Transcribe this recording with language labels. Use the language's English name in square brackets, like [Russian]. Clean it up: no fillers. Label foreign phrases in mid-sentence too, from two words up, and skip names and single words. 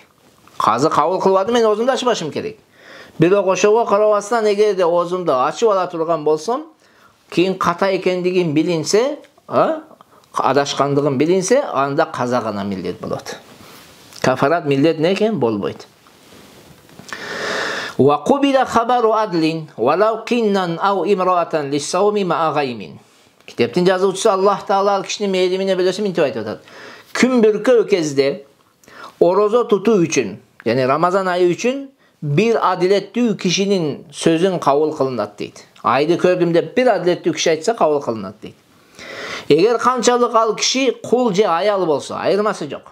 [Kyrgyz] Казы кабыл кылбады, мен оозумду ачпашым керек. Бирок ошого карабастан эгерде оозумду ачып ала турган болсом, кийин ката экендигин билинсе, адашкандыгын билинсе, анда каза гана милдет болот. Кафарат милдет не экен? Болбойт. [Arabic] وقبل خبر عدل ولو كان عبدا أو امرأة للصوم مع غيم. [Kyrgyz] Китептин жазуучусу Аллах Таала ал кишинин мээримине бөлөсү мынтип айтып атат. Күн бүркөө кезде орозо тутуу үчүн, яны Рамазан айы үчүн бир адилеттүү кишинин сөзүн кабыл кылынат дейт. Айды көрдүм деп бир адилеттүү киши айтса кабыл кылынат дейт. Эгер канчалык ал киши кул же аял болсо, айырмасы жок.